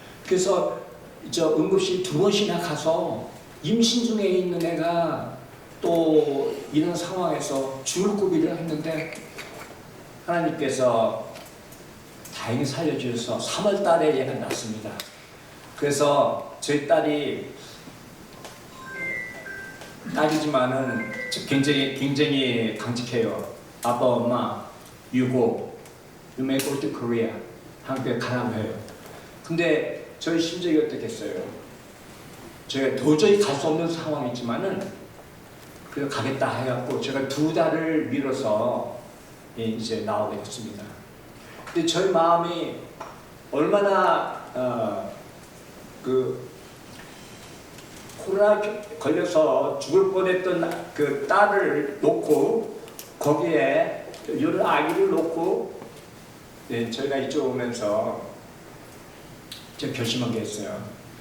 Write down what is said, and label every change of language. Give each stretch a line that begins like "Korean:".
Korean: 그래서 저 응급실 2번씩이나 가서 임신 중에 있는 애가 또 이런 상황에서 죽을 고비를 했는데 하나님께서 다행히 살려주셔서 3월 달에 얘가 낳습니다. 그래서 저희 딸이지만은 굉장히 강직해요. 아빠, 엄마,
English: you may go to Korea.
Korean: 한국에 가라고 해요. 근데 저희 심정이 어떻겠어요? 제가 도저히 갈 수 없는 상황이지만은 그래서 가겠다 해갖고 제가 2달을 미뤄서 이제 나오게 됐습니다. 근데 저희 마음이 얼마나 그 코로나 걸려서 죽을 뻔했던 그 딸을 놓고 거기에 여러 아기를 놓고 저희가 이쪽 오면서 제가 결심한 게 있어요.